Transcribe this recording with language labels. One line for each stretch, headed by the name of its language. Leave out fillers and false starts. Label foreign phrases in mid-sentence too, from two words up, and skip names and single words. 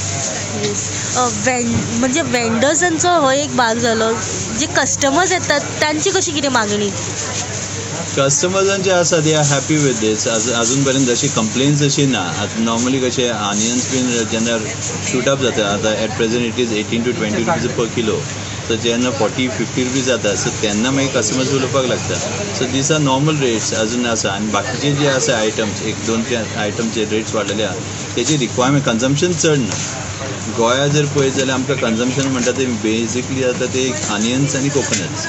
Konkani: म्हणजे वेंडर्सांचो हो एक भाग जालो. जे कस्टमर्स येतात तांची कशी कितें मागणी? कस्टमर्सांचे आसा
English: they are happy with this.
Konkani: अजून पर्यंत अशी कंप्लेन्स अशी ना. आतां नॉर्मली कशें
English: onions been
Konkani: जेन्ना
English: shoot up
Konkani: जाता आतां
English: at present it is 18 to 20 rupees per kilo.
Konkani: सो जेन्ना 40-50 रुपीज जाता सो तेन्ना मागीर कस्टमर्स उलोवपाक लागता.
English: so these are normal rates
Konkani: अजून आसा. आनी बाकीचे जे आसा आयटम्स 1-2 आयटमचे रेट्स वाडलेले आहा तेजी
English: requirement consumption
Konkani: चड ना. गोंया जर पळयत जाल्यार आमकां कन्जम्पशन म्हणटा ते बेजिकली जाता ते आनियन्स आनी कोकोनट्स.